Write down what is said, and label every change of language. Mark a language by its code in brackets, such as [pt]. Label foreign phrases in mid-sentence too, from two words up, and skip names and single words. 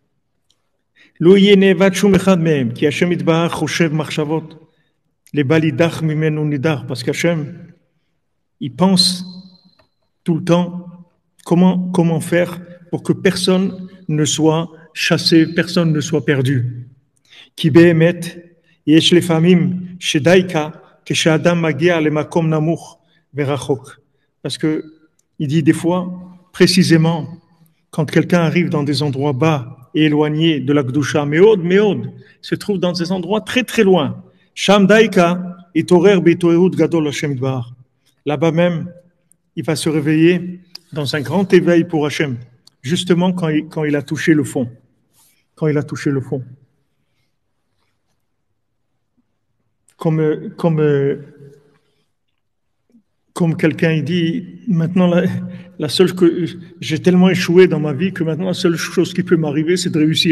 [fr] Parce qu'Hachem, il pense tout le temps comment faire pour que personne ne soit chassé, personne ne soit perdu. [he] כי באמת, יש לפעמים שדייקא כשאדם מגיע למקום נמוך ורחוק. [fr] Parce que il dit des fois, précisément, quand quelqu'un arrive dans des endroits bas et éloignés de la Gdusha, Meod, se trouve dans des endroits très très loin. [he] שם דייקא יתעורר בהתעוררות גדול השם יתברך. [fr] Là-bas même, il va se réveiller dans un grand éveil pour Hashem, justement quand il a touché le fond. Quand il a touché le fond. Comme quelqu'un il dit, maintenant la seule que j'ai tellement échoué dans ma vie que maintenant la seule chose qui peut m'arriver c'est de réussir.